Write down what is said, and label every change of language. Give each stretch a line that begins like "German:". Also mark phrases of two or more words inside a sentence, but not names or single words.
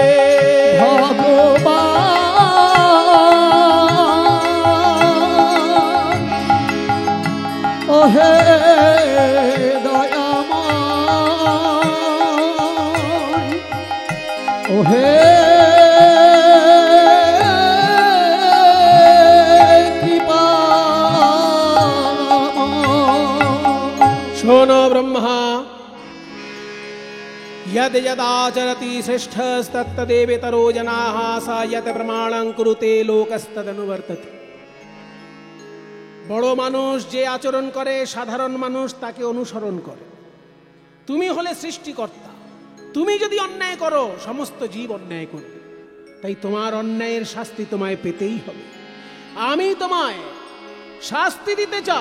Bangla: ভগবান ওহে দয়াময়, ওহে শোনো ব্রহ্মা,
Sanskrit: यद यदाचरति श्रेष्ठस्तत्तदेवेतरो जनाः सा यत् प्रमाणं कुरुते लोकस्तदनुवर्तते।
Bangla: বড় মানুষ যে আচরণ করে সাধারণ মানুষ তাকে অনুসরণ করে। তুমি হলে সৃষ্টিকর্তা, তুমি যদি অন্যায় করো সমস্ত জীব অন্যায় করবে, তাই তোমার অন্যায়ের শাস্তি তোমায় পেতেই হবে। আমি তোমায় শাস্তি দিতে চাই।